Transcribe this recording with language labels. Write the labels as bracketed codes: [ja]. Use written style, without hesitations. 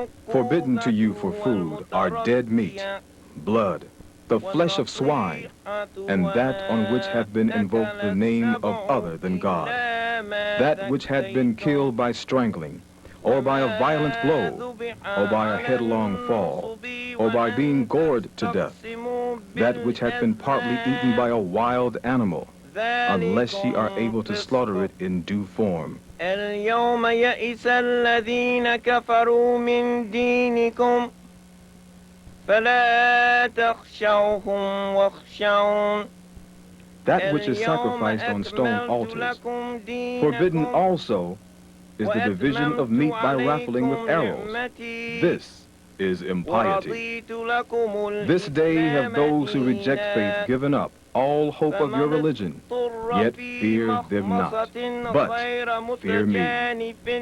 [en] Forbidden to you for food are dead meat, blood, the flesh of swine, and that on which hath been invoked the name of other than God, that which hath been killed by strangling, or by a violent blow, or by a headlong fall, or by being gored to death, that which hath been partly eaten by a wild animal, unless ye are able to slaughter it in due form. [ar] اليوم يئس الذين كفروا من دينكم فلا تخشوهم واخشون. [en] That which is sacrificed on stone altars. Forbidden also is the division of meat by raffling with arrows. This is impiety. This day have those who reject faith given up all hope of your religion, yet fear them not, but fear me.